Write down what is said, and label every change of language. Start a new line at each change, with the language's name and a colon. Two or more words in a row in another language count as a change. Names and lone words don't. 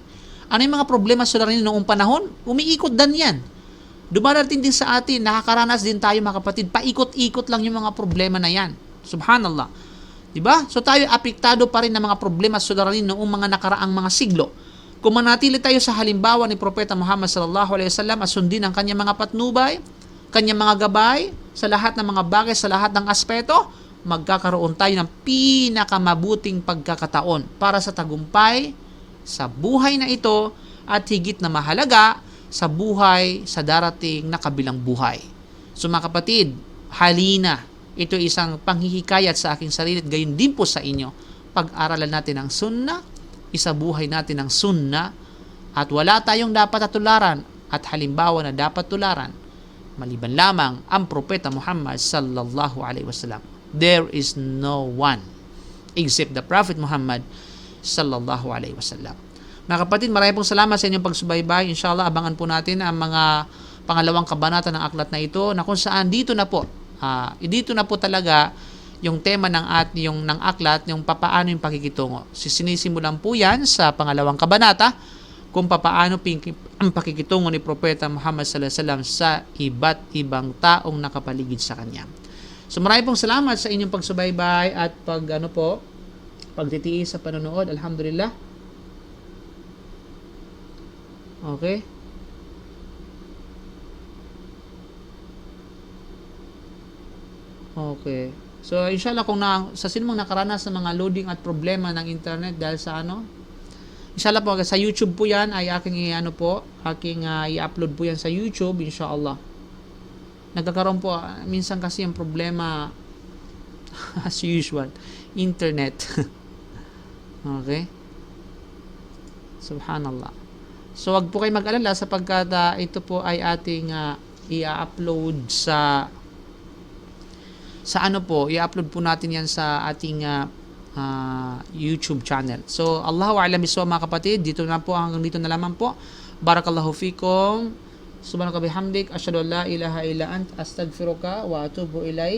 Filipino: Ano yung mga problema suliranin noong panahon? Umiikot din yan. Dumarating din sa atin, nakakaranas din tayo, mga kapatid, paikot-ikot lang yung mga problema na yan. Subhanallah. Diba? So tayo apektado pa rin ng mga problema suliranin noong mga nakaraang mga siglo. Kung manatili tayo sa halimbawa ni Propeta Muhammad
Arabic: صلى الله عليه وسلم
Filipino: at sundin ang kanyang mga patnubay, kanyang mga gabay, sa lahat ng mga bagay, sa lahat ng aspeto, magkakaroon tayo ng pinakamabuting pagkakataon para sa tagumpay sa buhay na ito at higit na mahalaga, sa buhay sa darating na kabilang buhay. So mga kapatid, halina, ito isang panghihikayat sa aking sarili at gayon din po sa inyo. Pag-aralan natin ang sunnah, isabuhay natin ang sunnah, at wala tayong dapat tularan at halimbawa na dapat tularan maliban lamang ang Propeta Muhammad
Arabic: صلى الله عليه وسلم.
English: There is no one except the Prophet Muhammad
Arabic: صلى الله عليه وسلم.
Filipino: Mga kapatid, maraming pong salamat sa inyong pagsubaybay. Inshallah, abangan po natin ang mga pangalawang kabanata ng aklat na ito, na kung saan dito na po talaga yung tema ng aklat, yung papaano yung pakikitungo. Sinisimulan po yan sa pangalawang kabanata, kung papaano ang pakikitungo ni Propeta Muhammad
Arabic: صلى الله عليه وسلم
Filipino: sa iba't ibang taong nakapaligid sa kanya. So maraming pong salamat sa inyong pagsubaybay at pagtitiis sa panonood. Alhamdulillah. Okay. Okay. So inshallah, kung sa sinumang nakaranas ng mga loading at problema ng internet dahil sa inshallah po sa YouTube po 'yan ay aking i-upload po 'yan sa YouTube, inshallah. Nagkakaroon po minsan kasi yung problema
English: as usual,
Filipino: internet. Okay? Subhanallah. So wag po kayo mag-alala sapagkat ito po ay ating i-upload i-upload po natin yan sa ating YouTube channel.
Arabic: So الله أعلم بالصواب,
Filipino: mga kapatid. Hanggang dito na lamang po.
Arabic: بارك الله فيكم. سبحانك بحمدك، أشهد أن لا إله إلا أنت، أستغفرك وأتوب إليك.